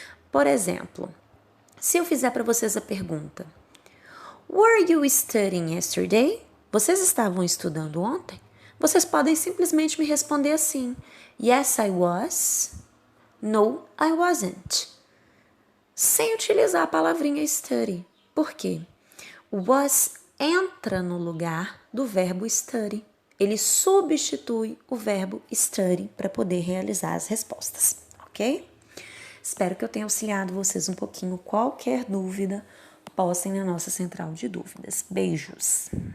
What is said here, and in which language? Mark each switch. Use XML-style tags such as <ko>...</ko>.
<pt>Por exemplo, se eu fizer para vocês a pergunta,</pt> <en>Were you studying yesterday?</en> <pt>Vocês estavam estudando ontem? Vocês podem simplesmente me responder assim,</pt> <en>Yes, I was. No, I wasn't.</en> <pt>Sem utilizar a palavrinha study. Por quê? O was entra no lugar do verbo study. Ele substitui o verbo study para poder realizar as respostas, ok? Espero que eu tenha auxiliado vocês um pouquinho. Qualquer dúvida, postem na nossa central de dúvidas. Beijos!</pt>